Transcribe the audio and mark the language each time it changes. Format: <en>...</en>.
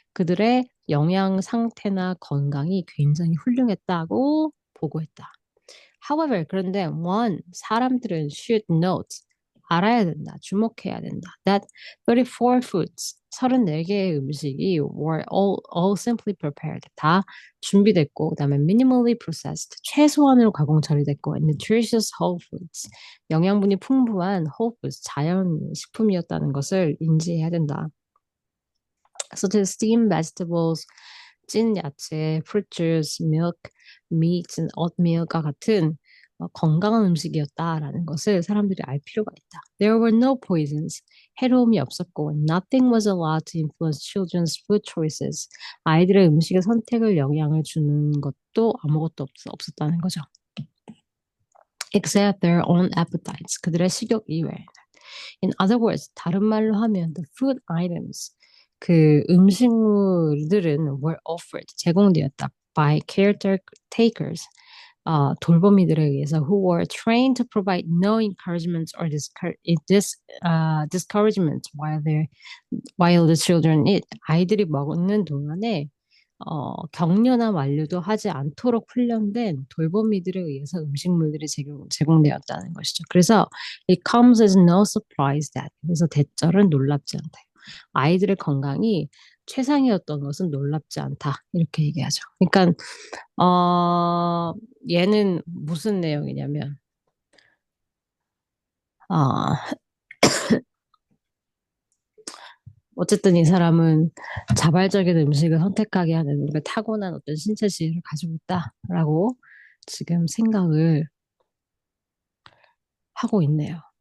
<ko>그들의 영양 상태나 건강이 굉장히 훌륭했다고 보고했다.</ko> <en>However,</en> <ko>그런데 one, 사람들은</ko> <en>should note,</en> <ko>알아야 된다, 주목해야 된다.</ko> <en>That 34 foods,</en> <ko>34개의 음식이</ko> <en>were all simply prepared.</en> <ko>다 준비됐고, 그 다음에</ko> <en>minimally processed,</en> <ko>최소한으로 가공 처리됐고,</ko> <en>and nutritious whole foods,</en> <ko>영양분이 풍부한 whole foods, 자연 식품이었다는 것을 인지해야 된다.</ko> <en>such as steamed vegetables,</en> <ko>찐 야채,</ko> <en>fruit juice, milk, meat, and oatmeal과 같은</en> <ko>건강한 음식이었다라는 것을 사람들이 알 필요가 있다.</ko> <en>There were no poisons.</en> <ko>해로움이 없었고</ko> <en>nothing was allowed to influence children's food choices.</en> <ko>아이들의 음식의 선택을 영향을 주는 것도 아무것도 없었다는 거죠.</ko> <en>Except their own appetites.</en> <ko>그들의 식욕 이외에.</ko> <en>In other words,</en> <ko>다른 말로 하면</ko> <en>the food items.</en> <ko>그 음식물들은</ko> <en>were offered,</en> <ko>제공되었다</ko> <en>by caretakers,</en> <ko>돌보미들에 의해서</ko> <en>who were trained to provide no encouragement or discouragement while the children eat.</en> <ko>아이들이 먹는 동안에 격려나 만류도 하지 않도록 훈련된 돌보미들에 의해서 음식물들이 제공되었다는 것이죠. 그래서</ko> <en>it comes as no surprise that</en> <ko>그래서 대절은 놀랍지 않다. 아이들의 건강이 최상이었던 것은 놀랍지 않다. 이렇게 얘기하죠. 그러니까 얘는 무슨 내용이냐면 어, 어쨌든 이 사람은 자발적인 음식을 선택하게 하는 우리가 타고난 어떤 신체 지혜를 가지고 있다라고 지금 생각을 하고 있네요.</ko>